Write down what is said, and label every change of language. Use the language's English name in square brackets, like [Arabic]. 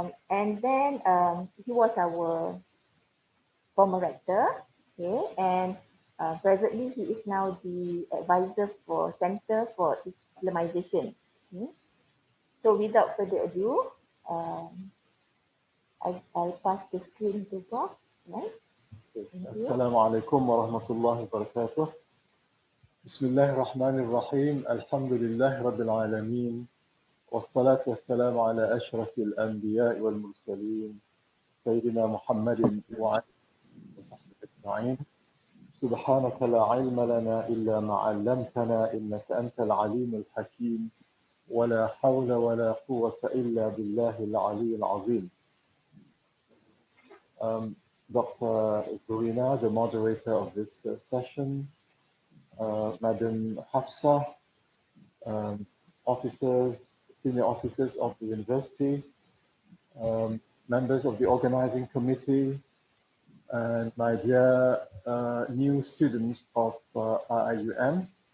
[English] And then he was our former rector, okay, and presently he is now the advisor for Center for Islamization. Okay. So without further ado, I'll pass the screen to Prof. Right? [Arabic] السلام عليكم ورحمة الله وبركاته. بسم الله الرحمن الرحيم. الحمد لله رب العالمين والصلاة والسلام على أشرف الأنبياء والمرسلين سيدنا محمد وعلى آله وصحبه أجمعين. سبحانك لا علم لنا إلا ما علمتنا إنك أنت العليم الحكيم ولا حول ولا قوة إلا بالله العلي العظيم. [English] Dr. Gurina, the moderator of this session, Madam Hafsa, officers, senior officers of the university, members of the organizing committee, and my dear new students of IIUM.